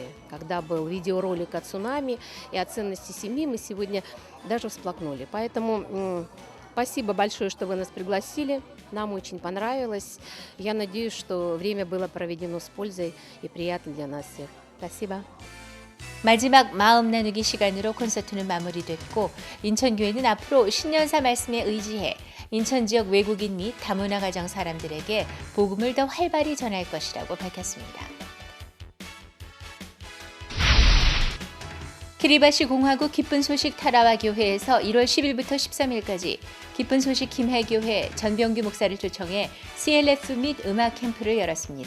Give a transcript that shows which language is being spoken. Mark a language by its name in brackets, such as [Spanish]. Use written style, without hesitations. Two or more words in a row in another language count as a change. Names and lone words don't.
[Russian] Когда был видеоролик о цунами и о ценности семьи, мы сегодня даже всплакнули. Поэтому спасибо большое, что вы нас пригласили. Нам очень понравилось. Я надеюсь, что время было проведено с пользой и приятно для нас всех. Спасибо. [Korean] 마지막 마음 나누기 시간으로 콘서트는 마무리됐고 인천교회는 앞으로 신년사 말씀에 의지해 인천 지역 외국인 및 다문화 가정 사람들에게 복음을 더 활발히 전할 것이라고 밝혔습니다. 키리바시 공화국 기쁜 소식 타라와 교회에서 1월 10일부터 13일까지 기쁜 소식 김해교회 전병규 목사를 초청해 CLF 및 음악 캠프를 열었습니다.